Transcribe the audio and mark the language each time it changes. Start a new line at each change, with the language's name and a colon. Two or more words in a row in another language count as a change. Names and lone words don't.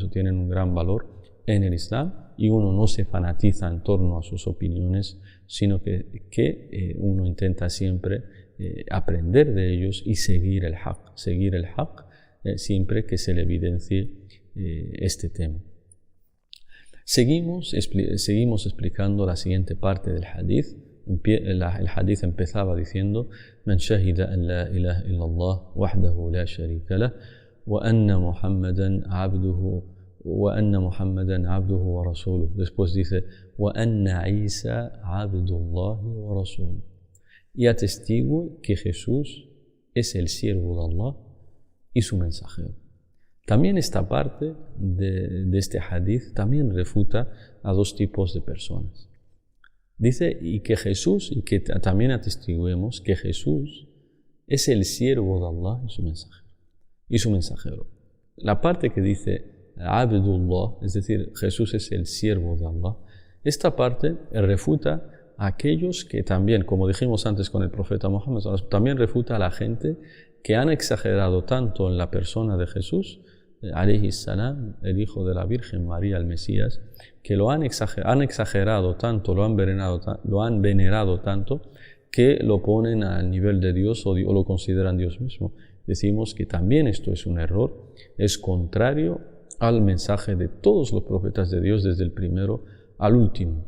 Spanish: Y uno no se fanatiza en torno a sus opiniones, sino que uno intenta siempre aprender de ellos y seguir el haqq, siempre que se le evidencie este tema. Seguimos explicando la siguiente parte del hadith. El hadith empezaba diciendo:
Arabic: من شهد أن لا إله إلا الله وحده لا شريك له وأن محمدا عبده ورسوله.
Spanish: Después dice:
Arabic: وأن عيسى عبد الله ورسوله.
Spanish: Y atestigo que Jesús es el siervo de Allah y su mensajero. También esta parte de este hadith también refuta a dos tipos de personas. Dice, y que también atestiguemos que Jesús es el siervo de Allah y su mensajero. La parte que dice Abdullah, es decir, Jesús es el siervo de Allah, esta parte refuta a aquellos que también, como dijimos antes con el profeta Muhammad, también refuta a la gente que han exagerado tanto en la persona de Jesús,
Arabic: عليه السلام,
Spanish: el hijo de la Virgen María, el Mesías, que lo han exagerado tanto, lo han venerado tanto, que lo ponen al nivel de Dios o lo consideran Dios mismo. Decimos que también esto es un error, es contrario al mensaje de todos los profetas de Dios, desde el primero al último.